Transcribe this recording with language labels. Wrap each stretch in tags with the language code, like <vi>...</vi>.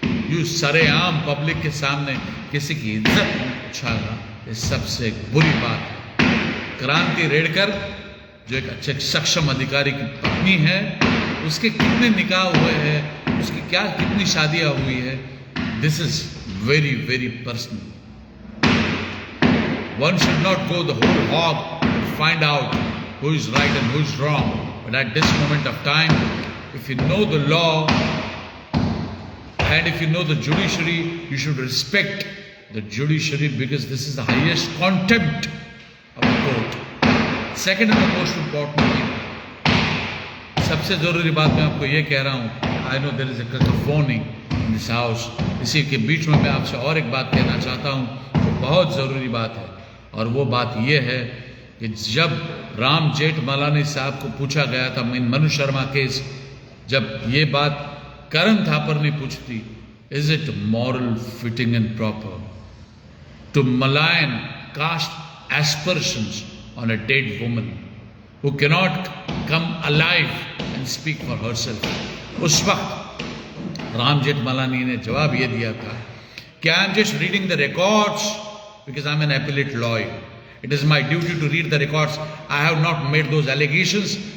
<hi>You सरेआम public के सामने किसी की इज्जत उछालना ये सबसे बुरी बात है। क्रांति रेडकर जो एक अच्छे सक्षम अधिकारी की पत्नी है, उसके कितने निकाह हुए हैं, उसकी कितनी शादियां हुई है,</hi> <en>This is very very personal. One should not go the whole hog to find out who is right and who is wrong. But at this moment of time, if you know the law and if you know the judiciary, you should respect the judiciary because this is the highest contempt of the court. Second and the most important thing,</en> <hi>सबसे जरूरी बात मैं आपको ये कह रहा हूँ,</hi> <en>I know there is a cacophony in this house.</en> <hi>इसी के बीच में मैं आपसे और एक बात कहना चाहता हूँ, वो बहुत ज़रूरी बात है, और वो बात ये है कि जब राम जेठमलानी साहब को पूछा गया था मनु शर्मा केस, जब ये बात करण थापर ने पूछती,</hi> <en>Is it moral fitting and proper to malign cast aspersions on a dead woman who cannot come alive and speak for herself.</en> <hi>उस वक्त राम जेठमलानी ने जवाब ये दिया था कि</hi> <en>I am just reading the records because I'm an appellate lawyer. It is my duty to read the records. I have not made those allegations.</en>